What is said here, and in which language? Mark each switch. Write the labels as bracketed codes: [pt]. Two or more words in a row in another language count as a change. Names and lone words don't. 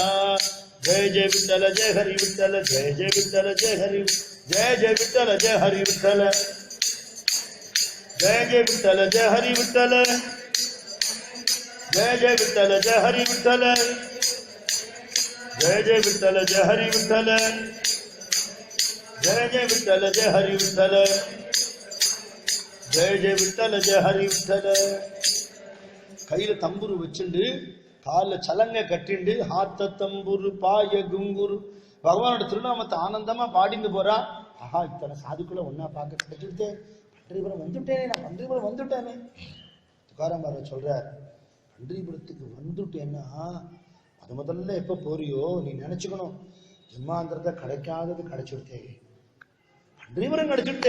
[mr] जय जय विठ्ठल जय हरी विठ्ठल जय जय विठ्ठल जय हरी जय जय विठ्ठल जय हरी विठ्ठल जय जय विठ्ठल जय हरी विठ्ठल जय जय विठ्ठल जय हरी विठ्ठल जय जय विठ्ठल जय हरी विठ्ठल जय जय विठ्ठल जय हरी विठ्ठल जय जय विठ्ठल जय हरी विठ्ठल. [ta] கையில தம்புரு வச்சுண்டு கால சலங்க கட்டிண்டு [mr] हात तंबुरू पाय गुंगुरू [ta] பகவானோட திருநாமத்தை ஆனந்தமா பாடிந்து போறா. ஆஹா, இத்தனை சாதுக்களை ஒன்னா பார்க்க கிடைச்சிருந்தே, பன்றிபுரம் வந்துட்டேனே, நான் பன்றிபுரம் வந்துட்டேனே. துக்காராம் பாரதி சொல்றார், பன்றிபுரத்துக்கு வந்துட்டேன்னா முதல்ல எப்ப போறியோ நீ நினைச்சுக்கணும், ஜென்மாந்திரத்தை கிடைக்காதது கிடைச்சுட்டே, பன்றிபுரம் கிடைச்சுட்டே.